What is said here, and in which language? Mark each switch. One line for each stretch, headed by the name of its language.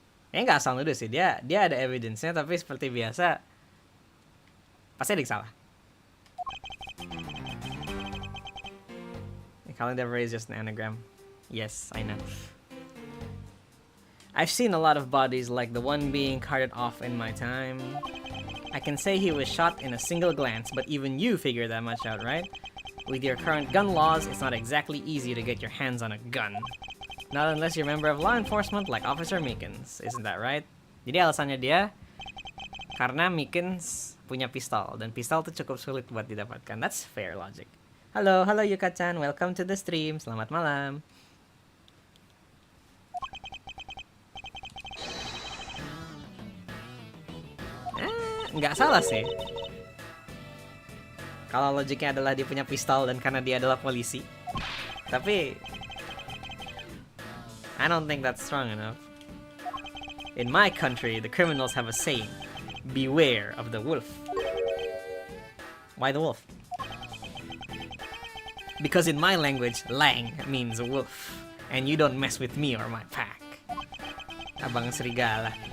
Indonesian: Kayaknya nggak asal nuduh sih, dia ada evidence-nya, tapi seperti biasa pasti ada yang salah.
English: The calendar is just an anagram. Yes, I know. I've seen a lot of bodies like the one being carted off in my time. I can say he was shot in a single glance, but even you figure that much out, right? With your current gun laws, it's not exactly easy to get your hands on a gun. Not unless you're a member of law enforcement like Officer Meekins, isn't that right?
Indonesian: Jadi alasannya dia, karena Meekins punya pistol, dan pistol tuh cukup sulit buat didapatkan.
English: That's fair logic. Halo Yuka-chan, welcome to the stream.
Indonesian: Selamat malam. Nggak salah sih. Kalau logiknya adalah dia punya pistol dan karena dia adalah polisi. Tapi
English: I don't think that's strong enough. In my country, the criminals have a saying, beware of the wolf. Why the wolf? Because in my language, lang means wolf. And you don't mess with me or my pack.
Indonesian: Abang serigala.